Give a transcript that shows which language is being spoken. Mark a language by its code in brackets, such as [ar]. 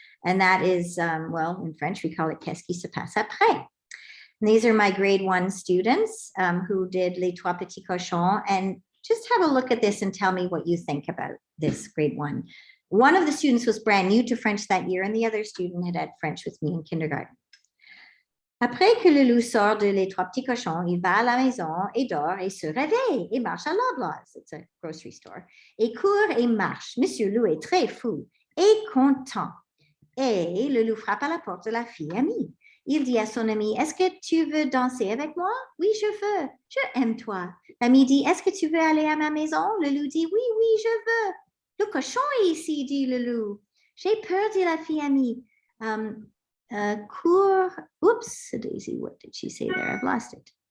[en] And that is, well, in French, we call it [fr] Qu'est-ce qui se passe après? [en] And these are my grade 1 students who did Les Trois Petits Cochons. And just have a look at this and tell me what you think about this grade 1. One of the students was brand new to French that year, and the other student had had French with me in kindergarten. [fr] Après que le loup sort de Les Trois Petits Cochons, il va à la maison et dort et se réveille et marche à Loblaws. [en] It's a grocery store. [fr] Et court et marche. Monsieur Loup est très fou et content. Et le loup frappe à la porte de la fille amie. Il dit à son ami, est-ce que tu veux danser avec moi? Oui, je veux. Je aime toi. L'ami dit, est-ce que tu veux aller à ma maison? Le loup dit, oui, oui, je veux. Le cochon est ici, dit le loup. J'ai peur, dit la fille amie. Cours. [en] Oops, Daisy, what did she say there? I've lost it.